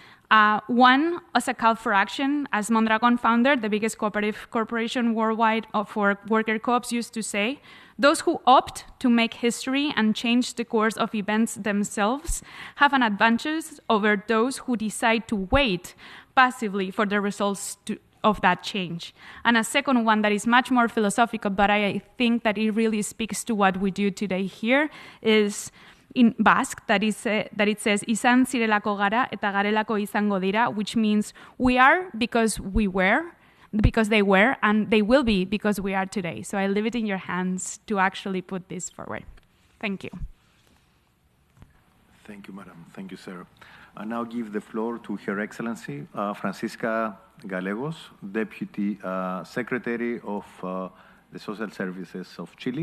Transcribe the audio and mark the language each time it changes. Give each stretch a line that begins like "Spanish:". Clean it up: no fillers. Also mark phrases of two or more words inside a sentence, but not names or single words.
English: 1, as a call for action, as Mondragon founder, the biggest cooperative corporation worldwide for worker co-ops, used to say, those who opt to make history and change the course of events themselves have an advantage over those who decide to wait passively for the results of that change. And a second one that is much more philosophical, but I think that it really speaks to what we do today here, is in Basque, that it says,
Basque: izan zirelako gara eta garelako izango dira,
English: which means we are because we were, because they were, and they will be because we are today. So I leave it in your hands to actually put this forward. Thank you. Thank you, madam. Thank you, sir. I now give the floor to Her Excellency Francisca Gallegos, Deputy Secretary of the Social Services of Chile.